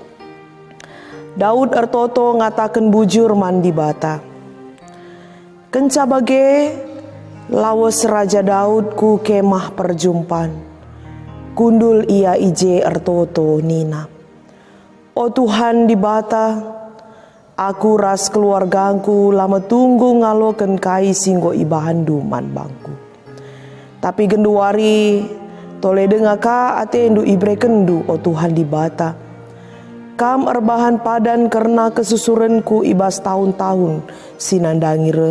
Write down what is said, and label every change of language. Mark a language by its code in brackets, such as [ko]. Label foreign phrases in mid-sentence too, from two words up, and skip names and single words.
[btx] Daud ertoto ngatakan bujur man dibata. Kenca bage lawas Raja Daud ku kemah perjumpaan. Kundul ia ije ertoto nina. O Tuhan dibata, aku ras keluargaku lama tunggu ngaloken kai singgo ibahandu man bangku. Tapi genduari tole dengaka atendu ibrekendu o Tuhan dibata. Kam erbahan padan karena kesusurenku ibas tahun-tahun sinandangire.